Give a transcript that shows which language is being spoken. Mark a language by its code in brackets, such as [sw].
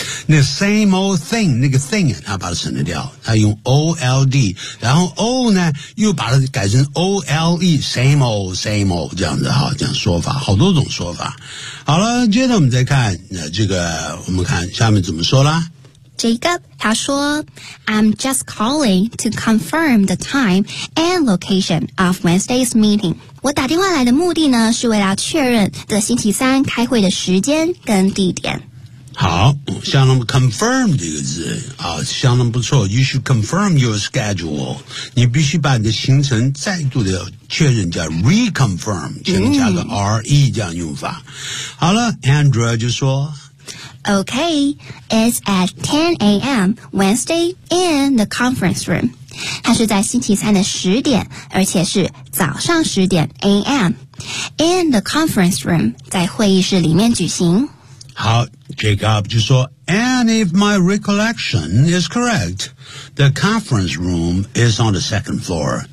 [zh] 那 same old thing 那个 thing 他把它省得掉他用 OLD 然后 O 呢又把它改成 OLE Same old 这样子好这样说法好多种说法好了接着我们再看这个我们看下面怎么说啦 [en] Jacob, [zh] 他说 [en] I'm just calling to confirm the time and location of Wednesday's meeting. [zh] 我打电话来的目的呢是为了确认这星期三开会的时间跟地点。好相当 confirm 这个字、相当不错 [en] You should confirm your schedule. [zh] 你必须把你的行程再度的确认叫 reconfirm, 请加个 RE 这样用法。好了 Andrea 就说 [en] Okay, it's at 10 a.m. Wednesday in the conference room. [zh] 它是在星期三的十点，而且是早上十点 a.m. [en] In the conference room, [zh] 在会议室里面举行。 [en] 好 ,Jacob [zh] 就说 [en] And if my recollection is correct, the conference room is on the second floor.